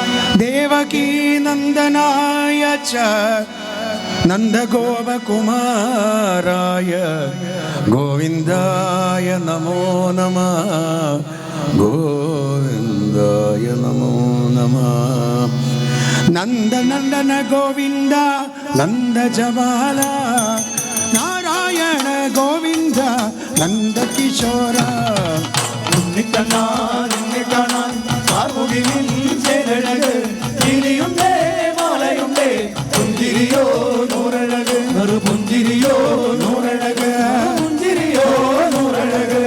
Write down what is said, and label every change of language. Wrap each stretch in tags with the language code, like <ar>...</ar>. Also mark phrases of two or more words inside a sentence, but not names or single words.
<sa>ദേവകീ നന്ദനായ ച നന്ദഗോപകുമാരായ ഗോവിന്ദായ നമോ നമഃ. ഗോവിന്ദായ നമോ നമഃ. നന്ദനന്ദന ഗോവിന്ദ നന്ദജബാല നാരായണ ഗോവിന്ദ നന്ദകിശോര.</sa> <ml>പുഞ്ചിരിയോ നൂറഴക് പുഞ്ചിരിയോ നൂറഴക് പുഞ്ചിരിയോ നൂറഴക്.</ml>